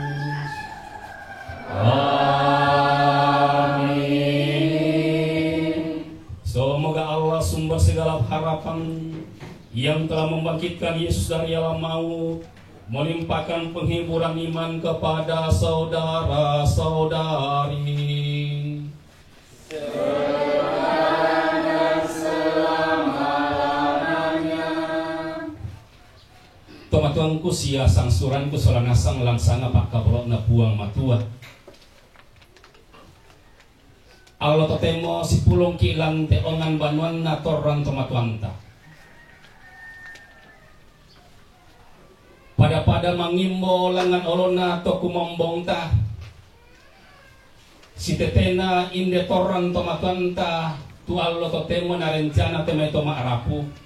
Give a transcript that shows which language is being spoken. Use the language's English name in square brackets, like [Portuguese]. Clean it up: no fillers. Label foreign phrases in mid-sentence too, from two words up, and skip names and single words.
[Indonesian] Amin. Semoga Allah sumber segala harapan yang telah membangkitkan Yesus dari alam maut, melimpahkan penghiburan iman kepada saudara-saudari. [Toraja-Sa'dan] Tomatuanku sia sang suranku solanasang langsanga pakabrok na puang matua. Allah totemo si pulong kilang teongan banuan na torang tomatuanta. Pada mangimbo langan olona to kumombongta. Si tetena inde torang tomatuanta tu Allah totemo na rencana teme toma arapu.